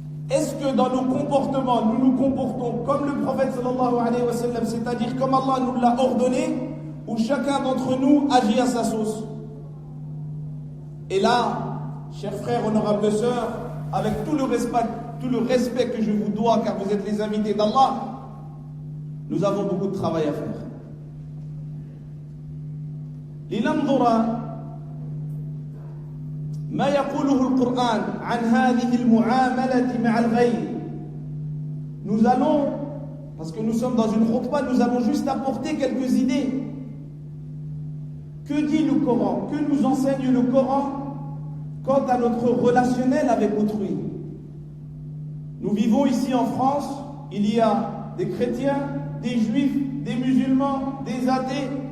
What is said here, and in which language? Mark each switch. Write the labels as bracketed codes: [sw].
[fr] Est-ce que dans nos comportements, nous nous comportons comme le prophète sallallahu alayhi wa sallam, c'est-à-dire comme Allah nous l'a ordonné, ou chacun d'entre nous agit à sa sauce? Et là, chers frères, honorables sœurs, avec tout le respect que je vous dois, car vous êtes les invités d'Allah, nous avons beaucoup de travail à faire. [ar] لننظر ما يقوله القرآن عن هذه المعاملة مع الغير. [fr] Nous allons, parce que nous sommes dans une khutbah, nous allons juste apporter quelques idées Que dit le Coran? Que nous enseigne le Coran quant à notre relationnel avec autrui? Nous vivons ici en France, il y a des chrétiens, des juifs, des musulmans, des athées.